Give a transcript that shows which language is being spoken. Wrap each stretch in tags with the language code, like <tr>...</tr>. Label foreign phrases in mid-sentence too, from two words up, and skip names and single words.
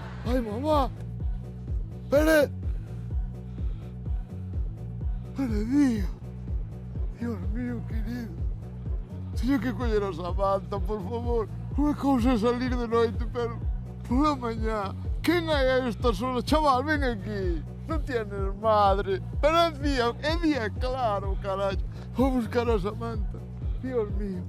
<es>Ay, mamá. Pere. Pere, Dios. Dios mío, querido.</es> <gl>Teño que coller a Samantha, por favor. Unha cousa é salir de noite, pero pola mañá. Quen hai a estas horas? Chaval, ven aquí. Non</gl> <es>tienes madre.</es> <gl>Pero é día claro, carallo. Vou buscar a Samantha.</gl> <es>Dios mío.</es>